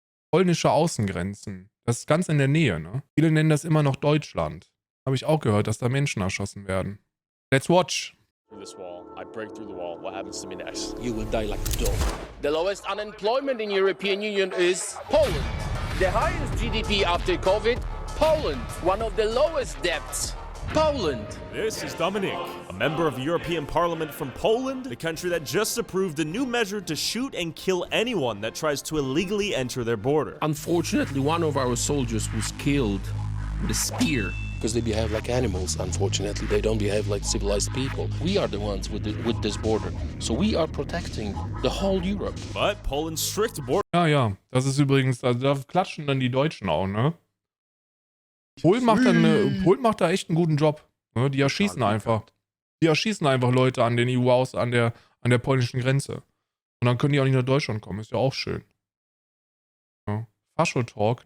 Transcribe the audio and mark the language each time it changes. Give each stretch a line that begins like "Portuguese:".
German: polnische Außengrenzen. Das ist ganz in der Nähe, ne? Viele nennen das immer noch Deutschland. Habe ich auch gehört, dass da Menschen erschossen werden.
English: Let's watch. Through this wall. I break through the wall. What happens to me next? You will die like a dog. The lowest unemployment in European Union is Poland. The highest GDP after COVID, Poland. One of the lowest debts, Poland. This is Dominic, a member of the European Parliament from Poland, the country that just approved a new measure to shoot and kill anyone that tries to illegally enter their border. Unfortunately, one of our soldiers was killed with a spear. Because they behave like animals, unfortunately. They don't behave like civilized people. We are the ones with this border. So we are protecting the whole Europe. But Poland's strict border...
German: Ja, das ist übrigens, also da klatschen dann die Deutschen auch, ne? Polen macht da echt einen guten Job. Ne? Die erschießen einfach. Die erschießen einfach Leute an den EU aus, an der polnischen Grenze. Und dann können die auch nicht nach Deutschland kommen. Ist ja auch schön. Ja. Fascho-Talk?